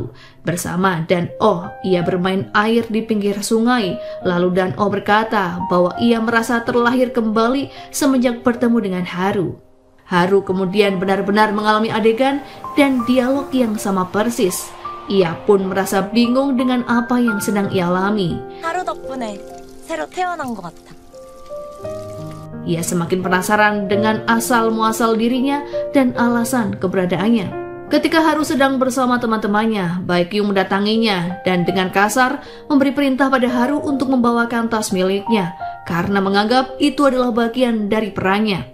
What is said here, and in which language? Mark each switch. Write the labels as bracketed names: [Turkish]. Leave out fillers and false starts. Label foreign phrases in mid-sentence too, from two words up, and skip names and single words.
[Indonesian] Bersama Dan-oh, ia bermain air di pinggir sungai. Lalu Dan-oh berkata bahwa ia merasa terlahir kembali semenjak bertemu dengan Haru. Haru kemudian benar-benar mengalami adegan dan dialog yang sama persis. Ia pun merasa bingung dengan apa yang sedang ia alami. [Korean] 하루 덕분에 새로 태어난 것 같아. [Indonesian] Ia semakin penasaran dengan asal-muasal dirinya dan alasan keberadaannya. Ketika Haru sedang bersama teman-temannya, Baekhyun mendatanginya dan dengan kasar memberi perintah pada Haru untuk membawakan tas miliknya karena menganggap itu adalah bagian dari perannya.